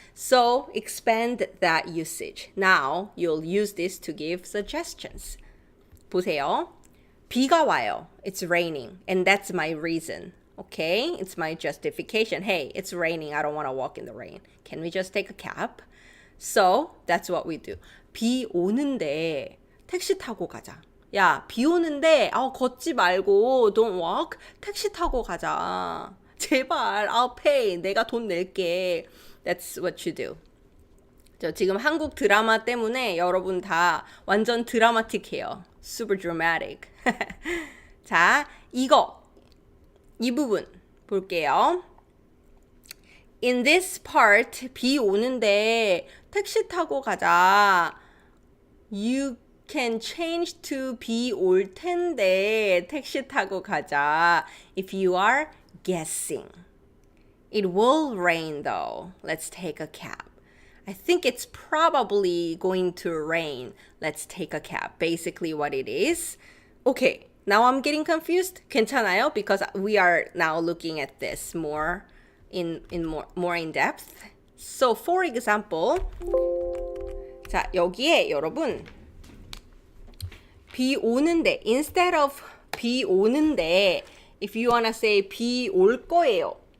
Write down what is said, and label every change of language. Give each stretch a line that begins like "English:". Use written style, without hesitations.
English: So expand that usage. Now you'll use this to give suggestions.
Korean: 보세요. 비가 와요.
English: It's raining. And that's my reason. Okay, it's my justification. Hey, it's raining. I don't want to walk in the rain. Can we just take a cab? So that's what we do.
Korean: 비 오는데 택시 타고 가자. 야, 비 오는데 걷지 말고
English: don't walk.
Korean: 택시 타고 가자. 제발,
English: I'll pay.
Korean: 내가 돈 낼게.
English: That's what you do.
Korean: 저 지금 한국 드라마 때문에 여러분 다 완전 드라마틱해요.
English: Super dramatic.
Korean: 자, 이 부분 볼게요.
English: In this part,
Korean: 비 오는데 택시 타고 가자.
English: You can change to
Korean: 비 올 텐데 택시 타고 가자.
English: If you are guessing. It will rain though. Let's take a cab. I think it's probably going to rain. Let's take a cab. Basically what it is. Okay, now I'm getting confused.
Korean: 괜찮아요?
English: Because we are now looking at this more in depth. So for example,
Korean: 자, 여기에 여러분 비 오는데
English: instead of
Korean: 비 오는데
English: if you wanna say
Korean: 비 올 거예요.